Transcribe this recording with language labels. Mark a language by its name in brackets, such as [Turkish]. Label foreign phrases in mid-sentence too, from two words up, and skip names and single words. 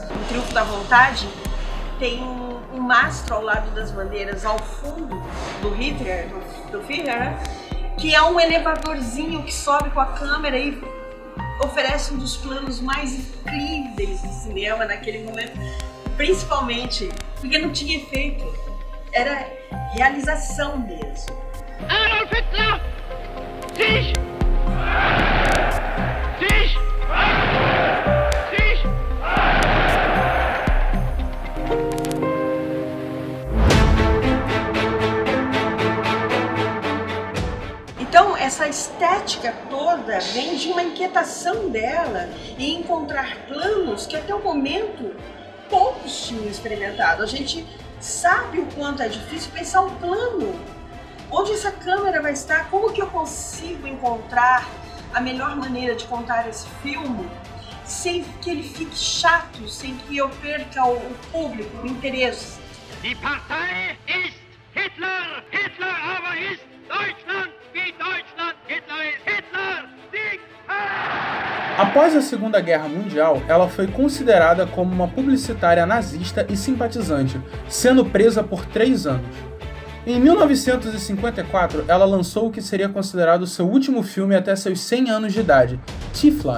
[Portuguese] No Triunfo da Vontade tem um mastro ao lado das bandeiras, ao fundo do Hitler, do Führer, né? Que é um elevadorzinho que sobe com a câmera e oferece um dos planos mais incríveis do cinema naquele momento, principalmente porque não tinha efeito, era realização mesmo. [German] Adolf Hitler! Sich! Sich! Sich! [Portuguese] Então, essa estética toda vem de uma inquietação dela em encontrar planos que até o momento poucos tinham experimentado. A gente sabe o quanto é difícil pensar um plano. Onde essa câmera vai estar? Como que eu consigo encontrar a melhor maneira de contar esse filme sem que ele fique chato, sem que eu perca o público, o interesse? [German] Die Partei ist Hitler! Hitler aber ist Deutschland! Wie Deutschland Hitler ist! Hitler siegt! [Portuguese] Após a Segunda Guerra Mundial, ela foi considerada como uma publicitária nazista e simpatizante, sendo presa por 3 anos. Em 1954, ela lançou o que seria considerado seu último filme até seus 100 anos de idade, Tiefland.